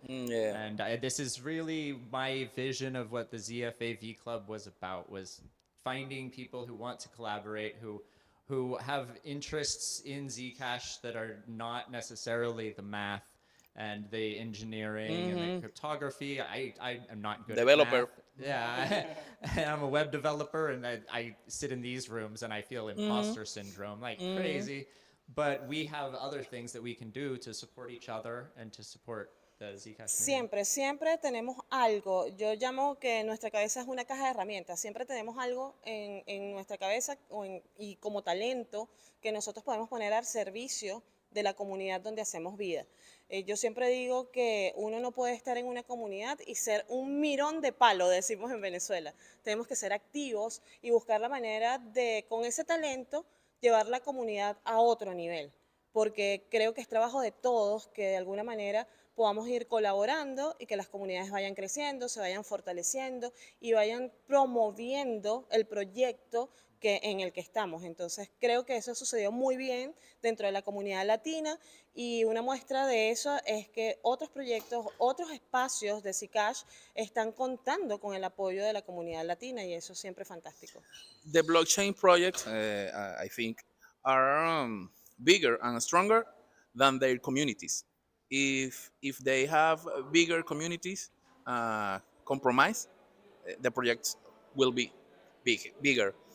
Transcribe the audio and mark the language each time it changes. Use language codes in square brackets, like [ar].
[en] And this is really my vision of what the ZFAV Club was about, was finding people who want to collaborate, who have interests in Zcash that are not necessarily the math and the engineering and the cryptography. I am not good Developer. at math. Yeah, I'm a web developer, and I sit in these rooms and I feel imposter syndrome like crazy. But we have other things that we can do to support each other and to support the Zcash community. [es] Siempre tenemos algo. Yo llamo que nuestra cabeza es una caja de herramientas. Siempre tenemos algo en nuestra cabeza y como talento que nosotros podemos poner al servicio de la comunidad donde hacemos vida. Yo siempre digo que uno no puede estar en una comunidad y ser un mirón de palo, decimos en Venezuela. Tenemos que ser activos y buscar la manera de, con ese talento, llevar la comunidad a otro nivel. Porque creo que es trabajo de todos que de alguna manera podamos ir colaborando y que las comunidades vayan creciendo, se vayan fortaleciendo y vayan promoviendo el proyecto en el que estamos. Entonces creo que eso sucedió muy bien dentro de la comunidad latina y una muestra de eso es que otros proyectos, otros espacios de Zcash están contando con el apoyo de la comunidad latina y eso siempre es fantástico. [en] The blockchain projects, I think, are bigger and stronger than their communities. If they have bigger communities, compromise, the projects will be bigger.